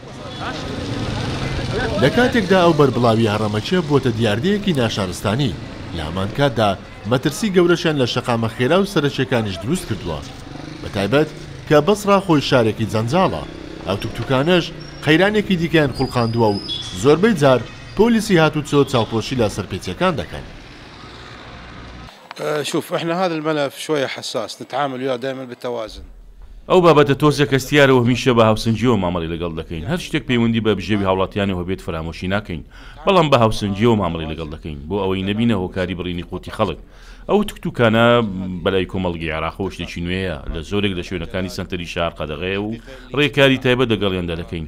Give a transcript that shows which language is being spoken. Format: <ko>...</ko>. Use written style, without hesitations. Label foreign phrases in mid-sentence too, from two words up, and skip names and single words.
<ckb>لە کاتێکدا ئەو بەربڵاوی هەڕەمەچێ بۆتە دیاردەیەکی ناشارستانی لە هەمان کاتدا مەترسی گەورەشیان لە شەقامە خێرا و سەرچیەکانیش دروست کردووە بەتایبەت کە بەسڕا خۆی شارێکی جەنجاڵە ئەو توکتوکانەش قەیرانێکی دیکەیان خوڵقاندووە و زۆربەی جار پۆلیسی هاتوچۆ چاوپۆشی لە سەرپێچیەکان دەکەن.</ckb> <ar>شوف احنا هذا الملف شويه حساس نتعامل وياه دائما بالتوازن.</ar> <ckb>ئەو بابەتە تۆزێک کەستیارەوە هەمیشە بە هاوسنجیەوە مامەڵی لەگەڵ دەکەین. هەر شتێک پەیوەندی بە بژێوی هاوڵاتیانەوە بێت فرامۆشی ناکەین بەڵام بە هاوسنجیەوە مامەڵی لەگەڵ دەکەین بۆ ئەوەی نەبینە هۆکاری بڕینی قوتی خەڵک. ئەو توکتوکانە بەلای کۆمەڵگی عێراقەوە شتێکی نوێیە لە زۆرێک لە شوێنەکانی سنتەری شار قەدەغەیە و ڕێکاری تایبەت لەگەڵیاندا دەکەین.</ckb>